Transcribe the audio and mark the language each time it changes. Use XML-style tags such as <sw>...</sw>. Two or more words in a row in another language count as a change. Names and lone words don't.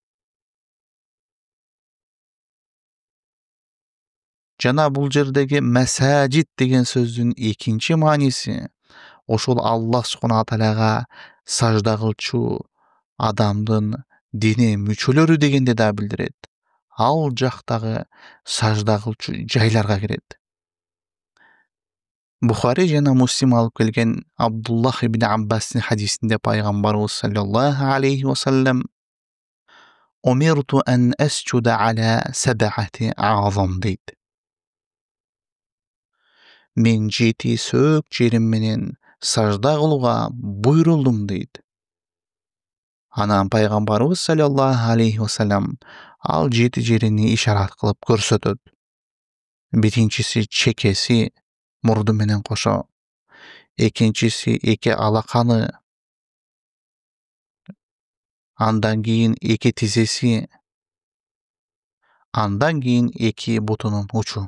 <ky>Жана бул жердеги масаджид деген сөздүн экинчи мааниси ошол Аллах Субханаху Тааляга сажда кылчу адамдын дене мүчөлөрү дегенди да билдирет. Ал жактагы сажда кылчу жайларга кирет. Бухари жана Муслим алып келген Абдуллах ибн Аббастын хадисинде пайгамбарыбыз</ky> <ar>صلى الله عليه وسلم أمرت أن أسجد على سبعة أعظم</ar> <ky>дейт. Мен 7 сөөк жерим менен сажда кылууга буйрулдум дейт. Анан пайгамбарыбыз</ky> <ar>صلى الله عليه وسلم</ar> <ky>ал 7 жерини ишарат кылып көрсөтөт. Биринчиси чекеси, мурду менен кошо. Экинчиси эки алаканы. Андан кийин эки тизеси. Андан кийин эки бутунун учу.</ky>